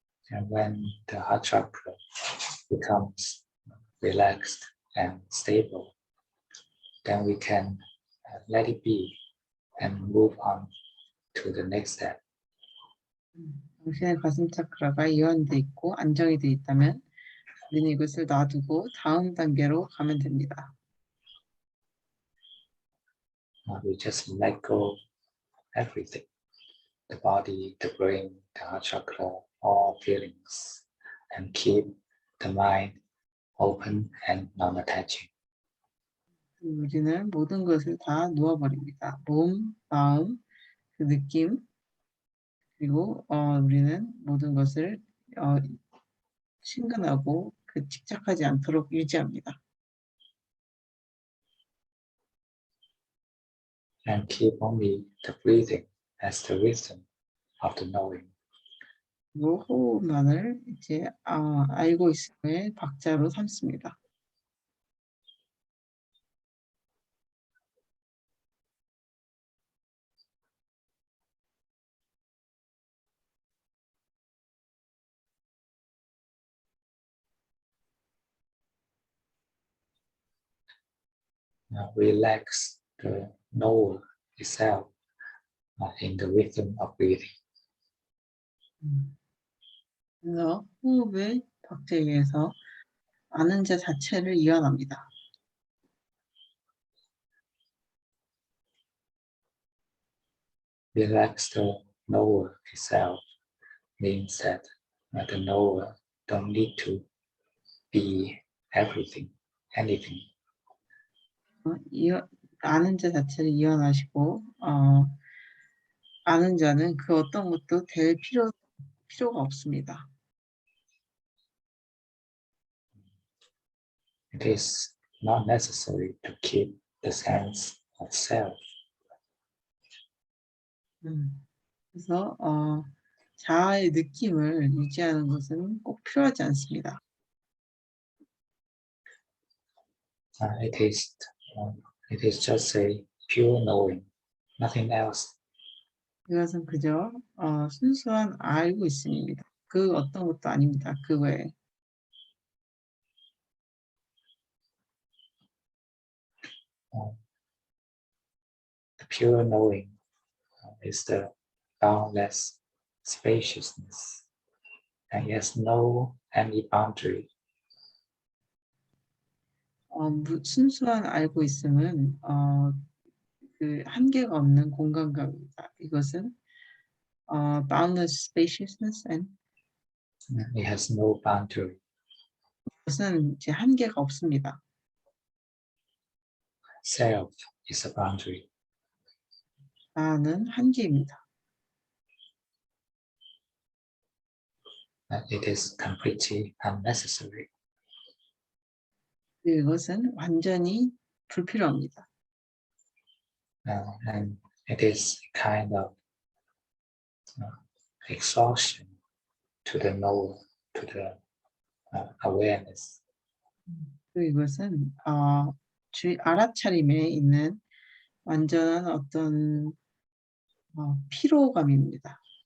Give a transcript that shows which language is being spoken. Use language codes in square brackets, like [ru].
[en] And when the heart chakra becomes relaxed and stable, then we can let it be and move on to the next step. [ko] 당신의 가슴 차크라가 이완돼 있고 안정이 돼 있다면 우리는 이것을 놔두고 다음 단계로 가면 됩니다. [en] We just let go everything, the body, the brain, the heart chakra, all feelings, and keep the mind open and non-attaching. [ko] 우리는 모든 것을 다 놓아버립니다. 몸, 마음, 그 느낌, 그리고 우리는 모든 것을 친근하고 그 집착하지 않도록 유지합니다. [en] and keep only the breathing as the rhythm of the knowing. [ko] 그리고 호흡만을 이제 알고 있음의 박자로 삼습니다. [en] Relax the knower itself in the rhythm of breathing. [ko] 그래서 호흡의 박자에 의해서 아는 자 자체를 이완합니다. [en] Relax the knower itself means that the knower don't need to be everything, anything. [ko] 아는 자 자체를 이완하시고 아는 자는 그 어떤 것도 될 필요가 없습니다. [en] It is not necessary to keep the sense of self. [ko] 그래서 자아의 느낌을 유지하는 것은 꼭 필요하지 않습니다. [en] It is just a pure knowing, nothing else. [ko] 이것은 그저 순수한 알고 있음입니다. 그 어떤 것도 아닙니다. 그 외에. [en] The pure knowing is the boundless spaciousness, and it has no any boundary. [ko] 순수한 알고 있음은 그 한계가 없는 공간감입니다. 이것은 [en] boundless spaciousness and It has no boundary. [ko] 이것은 이제 한계가 없습니다. [en] Self is a boundary. [ko] 나는 한계입니다. [en] It is completely unnecessary. [ko] 이것은 완전히 불필요합니다. [en] And it is kind of exhaustion to the knower, to the awareness. [ko] 그리고 이것은 알아차림에 있는 완전한 어떤 피로감입니다.